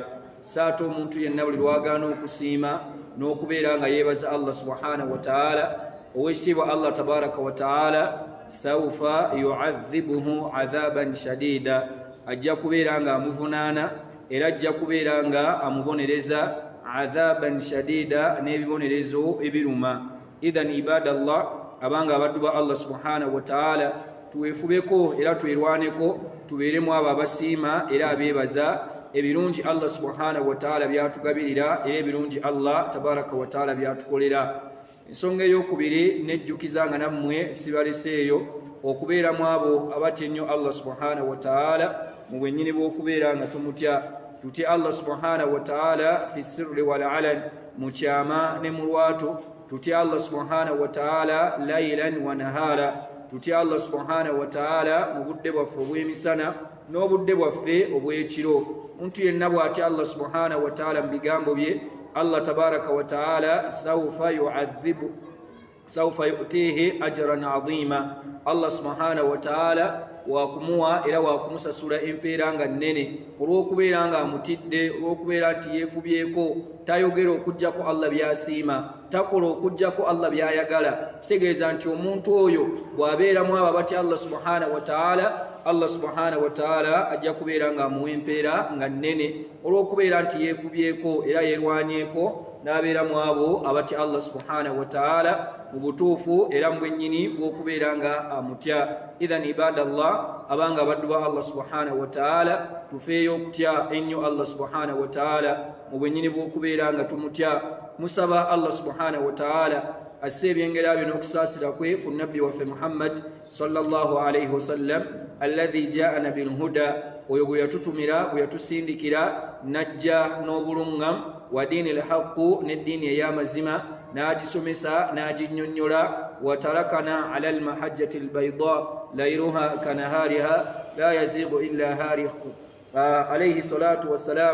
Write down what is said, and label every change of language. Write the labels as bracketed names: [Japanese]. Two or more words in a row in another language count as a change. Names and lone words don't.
[Ganda] Saate omuntu yenna buli lwagaana okusiima n'okubeera nga yeebaza Allah [Arabic] سبحانه وتعالى, [Ganda] owekitiibwa Allah [Arabic] تبارك وتعالى سوف يعذبه عذابا شديدا, [Ganda] ajja kubeera nga amuvunaana era ajja kubeera nga amubonereza [Arabic] عذابا شديدا, [Ganda] n'ebibonerezo ebiruma. [Arabic] إذن عباد الله, [Ganda] abanga abaddu ba [Arabic] Allah سبحانه وتعالى, [Ganda] tuwefubeko era twerwaneko, tubeeremu abo abasiima era abeebaza ebirungi Allah [Arabic] سبحانه وتعالى [Ganda] byatugabirira era ebirungi Allah [Arabic] تبارك وتعالى [Ganda] byatukolera. Ensonga ey'okubiri nejjukiza nga nammwe sibaleseeyo okubeeramu abo abatya ennyo Allah [Arabic] سبحانه وتعالى [Ganda] mu bwennyini bw'okubeera nga tumutya. [Arabic] Tutye الله سبحانه وتعالى في السر والعلن, [Ganda] mu kyama ne mu lwato. [Arabic] Tutye الله سبحانه وتعالى ليلا ونهارا. [Ganda] Tutye Allah [Arabic] سبحانه وتعالى [Ganda] mu budde bwaffe obw'emisana n'obudde bwaffe obw'ekiro. Omuntu yenna bw'atya Allah [Arabic] سبحانه وتعالى [Ganda] mu bigambo bye, [Arabic] الله تبارك وتعالى سوف يؤتيه أجرا عظيما. [Ganda] Allah [Arabic] سبحانه وتعالى [Ganda] wakumuwa era wakumusasula empeera nga nnene olw'okubeera nga amutidde, olw'okubeera nti yeefubyeko, tayogera okuggyako Allah byasiima, takola okuggyako Allah byayagala. Kitegeeza nti omuntu oyo bw'abeeramu abo abatya Allah [Arabic] سبحانه وتعالى, [Ganda] Allah [Arabic] سبحانه وتعالى [Ganda] ajja kubeera nga amuwa empeera nga nnene olw'okubeera nti yeefubyeko era yeerwanyeeko, n'abeeramu abo abatya Allah [Arabic] سبحانه وتعالى [Ganda] mu butuufu era mu bwennyini bw'okubeera nga amutya. [Arabic] إذن عباد الله, [Ganda] abanga abaddu ba [Arabic] Allah سبحانه وتعالى, [Ganda] tufeeyo okutya ennyo Allah [Arabic] سبحانه وتعالى [Ganda] mu bwennyini bw'okubeera nga tumutya. musaba Allah [Arabic] سبحانه وتعالى [Ganda] asse ebyengera bino okusaasira kwe ku nabbi waffe Muhammad [Arabic] صلى الله عليه وسلم الذي جاءنا بالهدى [Ganda] oyo gwe yatutumira gwe yatusindikira najja [Arabic] n'obulungamu ودين الحق [Ganda] n'eddiini ey'amazima n'agisomesa n'aginnyonnyola [Arabic] وتركنا على المحجة البيضاء ليلها كنهارها لا يزيغ إلا هالك عليه الصلاة والسلام